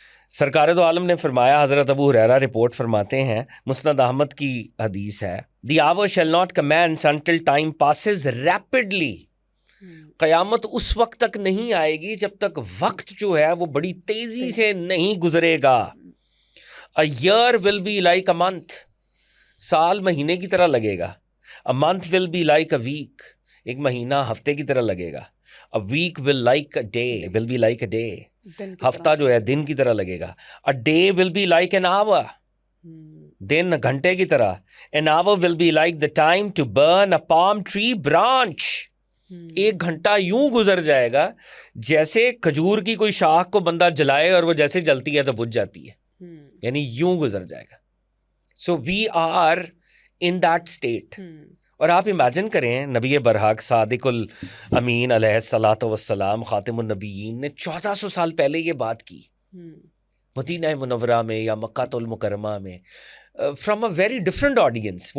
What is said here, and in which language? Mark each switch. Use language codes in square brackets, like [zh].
[ur] سرکار دو عالم نے فرمایا, حضرت ابو ہریرہ رپورٹ فرماتے ہیں, مسند احمد کی حدیث ہے, [en] the hour shall not commence until time passes rapidly. [ur] قیامت اس وقت تک نہیں آئے گی جب تک وقت جو ہے وہ بڑی تیزی سے نہیں گزرے گا. [en] A year will be like a month. [ur] سال مہینے کی طرح لگے گا. [en] A month will be like a week. [ur] ایک مہینہ ہفتے کی طرح لگے گا. [en] A week will be like a day. [ur] ہفتہ جو ہے دن کی طرح لگے گا. [en] A day will be like an hour. [ur] دن گھنٹے کی طرح. [en] An hour will be like the time to burn a palm tree branch. [ur] ایک گھنٹہ یوں گزر جائے گا جیسے کھجور کی کوئی شاخ کو بندہ جلائے اور وہ جیسے جلتی ہے تو بجھ جاتی ہے, یعنی یوں گزر جائے گا. [en] So we are in that state. [ur] اور آپ امیجن کریں, نبی برحق صادق الامین علیہ الصلاۃ والسلام خاتم النبیین نے 1400 سال پہلے یہ بات کی مدینہ منورہ میں یا مکہ المکرمہ میں, [en] From a very different audience.